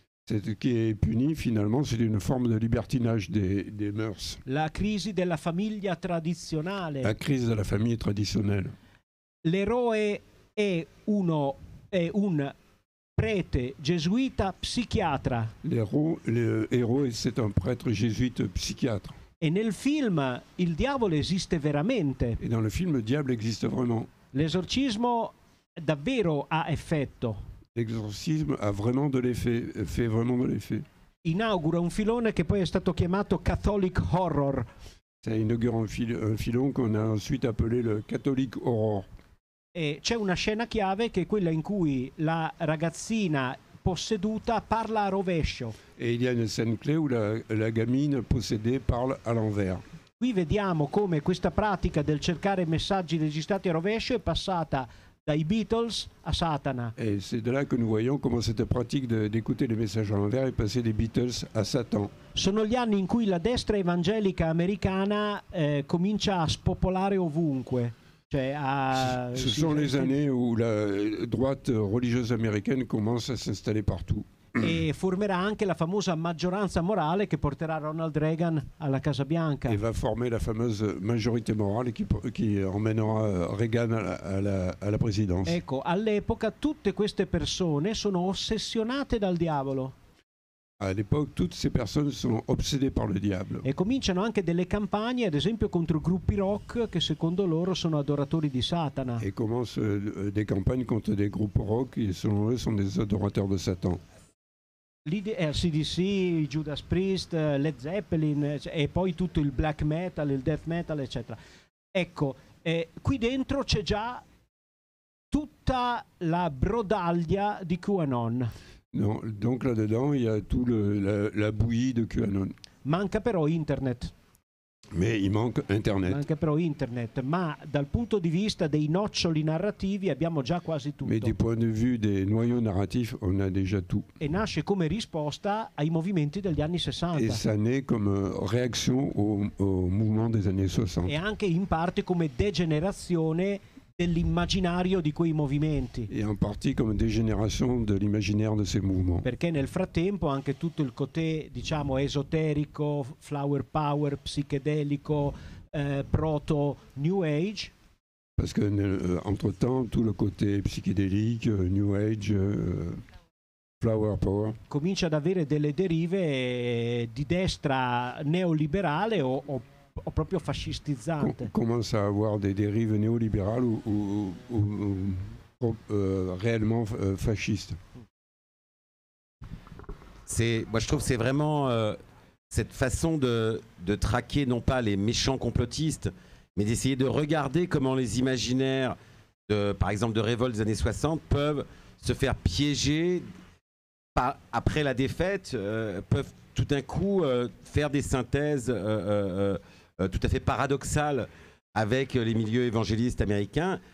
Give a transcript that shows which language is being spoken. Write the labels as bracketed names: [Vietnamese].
[French] Ce qui est puni, finalement, c'est une forme de libertinage des mœurs. [Italian] La crisi della famiglia tradizionale. [French] La crise de la famille traditionnelle. [Italian] L'eroe è un prete gesuita psichiatra. [French] Le héros, c'est un prêtre jésuite psychiatre. [Italian] E nel film il diavolo esiste veramente. [French] Et dans le film, le diable existe vraiment. [Italian] L'esorcismo davvero ha effetto. [French] L'exorcisme a vraiment de l'effet, fait vraiment de l'effet. [Italian] Inaugura un filone che poi è stato chiamato Catholic Horror. [French] Ça inaugure un filon qu'on a ensuite appelé le Catholic Horror. [Italian] E c'è una scena chiave che è quella in cui la ragazzina posseduta parla a rovescio. [French] Et il y a une scène clé où la gamine possédée parle à l'envers. [Italian] Qui vediamo come questa pratica del cercare messaggi registrati a rovescio è passata dai Beatles a Satana. [French] Et c'est de là que nous voyons comment cette pratique d'écouter les messages à l'envers est passée des Beatles à Satan. [Italian] Sono gli anni in cui la destra evangelica americana comincia a spopolare ovunque. Cioè [French] Ce sont les années où la droite religieuse américaine commence à s'installer partout. [Italian] E formerà anche la famosa maggioranza morale che porterà Ronald Reagan alla Casa Bianca. [French] Et va former la fameuse majorité morale qui emmènera Reagan à la présidence. [Italian] Ecco, all'epoca tutte queste persone sono ossessionate dal diavolo. [French] À l'époque, toutes ces personnes sont obsédées par le diable. [Italian] E cominciano anche delle campagne, ad esempio contro gruppi rock che secondo loro sono adoratori di Satana. [French] Et commencent des campagnes contre des groupes rock qui, selon eux, sont des adorateurs de Satan. [Italian] CDC, Judas Priest, Led Zeppelin e poi tutto il black metal, il death metal, eccetera. Ecco, qui dentro c'è già tutta la brodaglia di QAnon. [French] Non, donc là-dedans, il y a tout la bouillie de QAnon. [Italian] Manca però internet. [French] Mais il manque Internet. [Italian] Manca però internet, ma dal punto di vista dei noccioli narrativi abbiamo già quasi tutto. [French] Mais du point de vue des noyaux narratifs, on a déjà tout. [Italian] E nasce come risposta ai movimenti degli anni 60. [French] Et ça naît comme réaction au mouvement des années 60. [Italian] E anche in parte come degenerazione dell'immaginario di quei movimenti. [French] Et en partie comme dégénération de l'imaginaire de ces mouvements. [Italian] Perché nel frattempo anche tutto il côté, diciamo, esoterico, flower power, psichedelico, proto New Age. [French] Parce que entre-temps, tout le côté psychédélique, New Age, flower power, [Italian] comincia ad avere delle derive di destra neoliberale o proprio fascistizzante. [French] Commence à avoir des dérives néolibérales ou réellement fascistes. Moi je trouve que c'est vraiment cette façon de traquer non pas les méchants complotistes, mais d'essayer de regarder comment les imaginaires, par exemple de révolte des années 60, peuvent se faire piéger après la défaite, peuvent tout d'un coup faire des synthèses tout à fait paradoxales avec les milieux évangélistes américains.